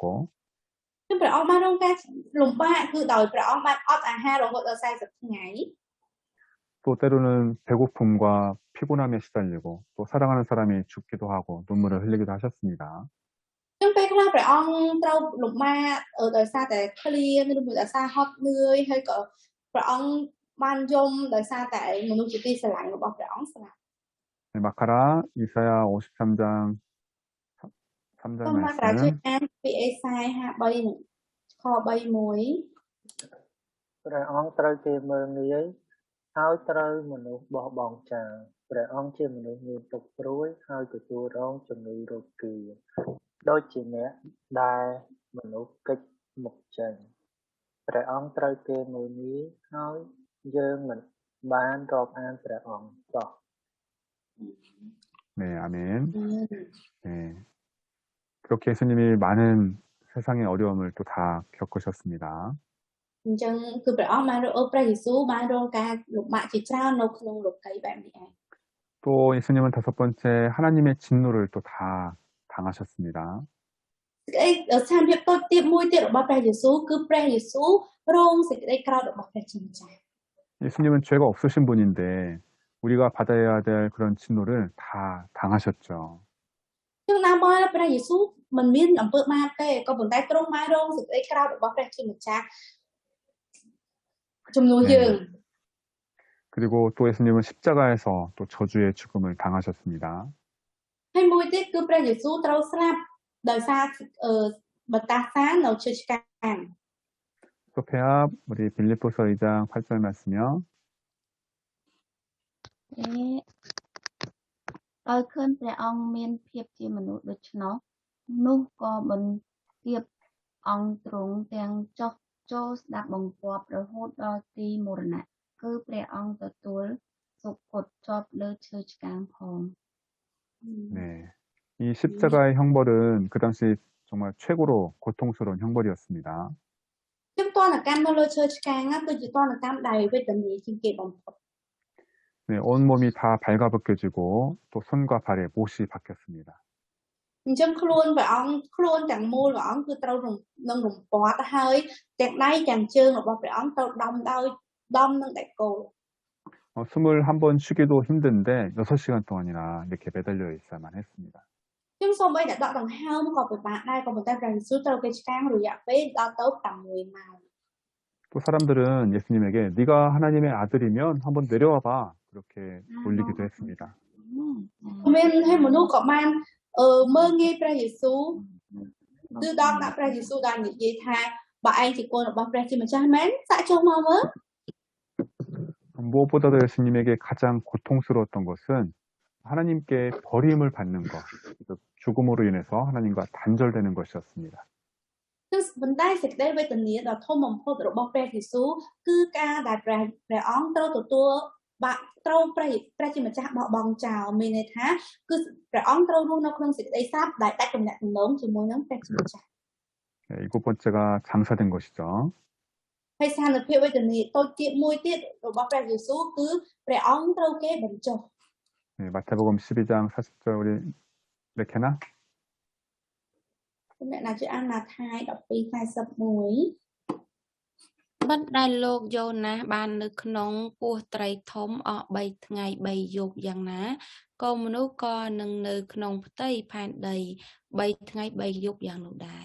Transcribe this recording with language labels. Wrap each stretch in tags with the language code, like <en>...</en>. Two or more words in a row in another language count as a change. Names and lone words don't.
<km>គឺព្រះអង្គបានរងការលំបាកគឺដោយព្រះអង្គបានអត់អាហាររហូតដល់40ថ្ងៃ</km> <ko>또 때로는 배고픔과 피곤함에 시달리고 또 사랑하는 사람이 죽기도 하고 눈물을 흘리기도 하셨습니다.</ko> <km>ចឹងពេលខ្លះព្រះអង្គត្រូវលំបាកដោយសារតែឃ្លានឬមួយដោយសារហត់នឿយហើយក៏ព្រះអង្គបានយំដោយសារតែមនុស្សជាទីស្រឡាញ់របស់ព្រះអង្គស្លាប់</km> <ko>네, 마카라 이사야 53장 3절</ko> <km>សូមមកក្រៅជួយ</km> <ko>말씀</ko> <km>អានពីអេសាយ53ខ31 ព្រះអង្គត្រូវគេមើលងាយហើយត្រូវមនុស្សបោះបង់ចោលព្រះអង្គជាមនុស្សមានទុក្ខព្រួយហើយទទួលរងជំងឺរោគគាដូចជាអ្នកដែលមនុស្សកិច្ចមុខចេញព្រះអង្គត្រូវគេមើលងាយហើយយើងមិនបានរាប់អានព្រះអង្គតោះ</km> <ko>네, 아멘. 네. 그렇게 예수님이 많은 세상의 어려움을 또 다 겪으셨습니다.</ko> <km>អញ្ចឹងគឺព្រះអង្គបានព្រះយេស៊ូវបានរងការលំបាកជាច្រើននៅក្នុងលោកីយបែបនេះឯង</km> <ko>또 예수님은 다섯 번째 하나님의 진노를 또 다 당하셨습니다.</ko> <km>ស្ថានភាពតូចទៀតមួយទៀតរបស់ព្រះយេស៊ូវគឺព្រះយេស៊ូវរងសេចក្តីក្រោធរបស់ព្រះជាម្ចាស់</km> <ko>예수님은 죄가 없으신 분인데 우리가 받아야 될 그런 진노를 다 당하셨죠.</ko> <km>ចឹងដើម្បីព្រះយេស៊ូវមិនមានអំពើបាបទេក៏ប៉ុន្តែទ្រង់បានរងសេចក្តីក្រោធរបស់ព្រះជាម្ចាស់ជំនួសយើង</km> <ko>그리고 또 예수님은 십자가에서 또 저주의 죽음을 당하셨습니다.</ko> <km>ហើយមួយទៀតគឺព្រះយេស៊ូវត្រូវស្លាប់ដោយសារបតាសានៅឈើឆ្កាង</km> <ko>소페압 우리 빌립보서 2장 8절 말씀이요.</ko> <km>ដោយឃើញព្រះអង្គមានភាពជាមនុស្សដូច្នោះនោះក៏បន្ទាបអង្គទ្រង់ទាំងចុះចូលស្ដាប់បង្គាប់រហូតដល់ទីមរណៈគឺព្រះអង្គទទួលសុគតជាប់លើឈើឆ្កាងផង</km> <ko>네. 이 십자가의 형벌은 그 당시 정말 최고로 고통스러운 형벌이었습니다.</ko> <km>ចឹងតនកម្មនៅលើឈើឆ្កាងគឺជាតនកម្មដែលវេទនាជាងគេបំផុត</km> <ko>네, 온몸이 다 발가벗겨지고 또 손과 발에 못이 박혔습니다.</ko> <km>អញ្ចឹងខ្លួនព្រះអង្គខ្លួនទាំងមូលព្រះអង្គគឺត្រូវនឹងរំពាត់ហើយទាំងដៃទាំងជើងរបស់ព្រះអង្គត្រូវដំនឹងដែកគោល</km> <ko>숨을 한번 쉬기도 힘든데 6시간 동안이나 이렇게 매달려 있어야만 했습니다.</ko> <km>ចឹងសូម្បីតែដកដង្ហើមក៏ពិបាកដែរក៏ប៉ុន្តែព្រះយេស៊ូវត្រូវគេឆ្កាងរយៈពេលដល់ទៅ6ម៉ោង</km> <ko>또 사람들은 예수님에게 네가 하나님의 아들이면 한번 내려와 봐 그렇게 놀리기도 했습니다.</ko> <km>មានហើយមនុស្សក៏បានមើលងាយព្រះយេស៊ូវគឺដល់ដាក់ព្រះយេស៊ូវដល់និយាយថាបើឯងជាកូនរបស់ព្រះជាម្ចាស់មែនសាក់ចុះមកមើល</km> <ko>무엇보다도 예수님에게 가장 고통스러웠던 것은 하나님께 버림을 받는 것, 죽음으로 인해서 하나님과 단절되는 것이었습니다.</ko> <km>គឺប៉ុន្តែសេចក្តីវេទនាដ៏ធំបំផុតរបស់ព្រះយេស៊ូវគឺការដែលព្រះអង្គត្រូវទទួលបាក់ត្រូវព្រះជាម្ចាស់បោះបង់ចោលមានន័យថាគឺព្រះអង្គត្រូវរស់នៅក្នុងសេចក្តីស្លាប់ដែលដាច់ទំនាក់ទំនងជាមួយនឹងព្រះជាម្ចាស់</km> <ko>일곱 번째가 장사된 것이죠.</ko> <km>ហើយស្ថានភាពវេទនាតូចទៀតមួយទៀតរបស់ព្រះយេស៊ូវគឺព្រះអង្គត្រូវគេបញ្ចុះ</km> <ko>네, 마태복음 12장 40절 우리 레케나</ko> <km>អ្នកណាជាអានម៉ាថាយ12:41 បិណ្ឌដែលលោកយ៉ូណាសបាននៅក្នុងពោះត្រីធំអស់3ថ្ងៃ3យប់យ៉ាងណាក៏មនុស្សក៏នឹងនៅក្នុងផ្ទៃផែនដី3ថ្ងៃ3យប់យ៉ាងនោះដែរ</km>